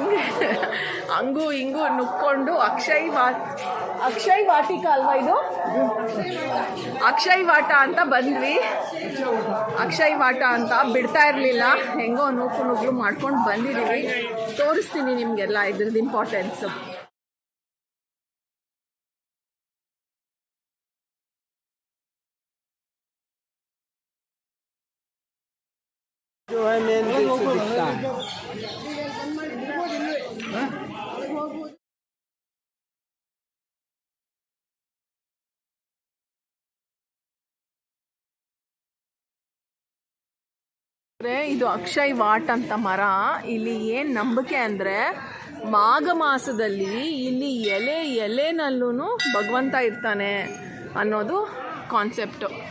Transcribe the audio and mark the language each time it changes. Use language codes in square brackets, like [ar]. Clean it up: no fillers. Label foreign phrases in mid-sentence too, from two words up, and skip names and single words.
[kn] ಹಂಗೂ ಹಿಂಗೂ ನುಕ್ಕೊಂಡು ಅಕ್ಷಯ್ ವಾಟಿಕ ಅಲ್ವಾ ಇದು? ಅಕ್ಷಯ್ ವಾಟ ಅಂತ ಬಂದ್ವಿ. ಅಕ್ಷಯ್ ವಾಟ ಅಂತ ಬಿಡ್ತಾ ಇರಲಿಲ್ಲ. ಹೆಂಗೋ ನುಗ್ಲು ಮಾಡ್ಕೊಂಡು ಬಂದಿದ್ದೀವಿ. ತೋರಿಸ್ತೀನಿ ನಿಮಗೆಲ್ಲ ಇದ್ರದ್ದು ಇಂಪಾರ್ಟೆನ್ಸು. [hi] जो है [en] main gate [hi] से दिखता है. [kn] ಇದು ಅಕ್ಷಯ್ ವಾಟ್ ಅಂತ ಮರ. ಇಲ್ಲಿ ಏನು ನಂಬಿಕೆ ಅಂದರೆ, ಮಾಘ ಮಾಸದಲ್ಲಿ ಇಲ್ಲಿ ಎಲೆನಲ್ಲೂ ಭಗವಂತ ಇರ್ತಾನೆ ಅನ್ನೋದು ಕಾನ್ಸೆಪ್ಟು.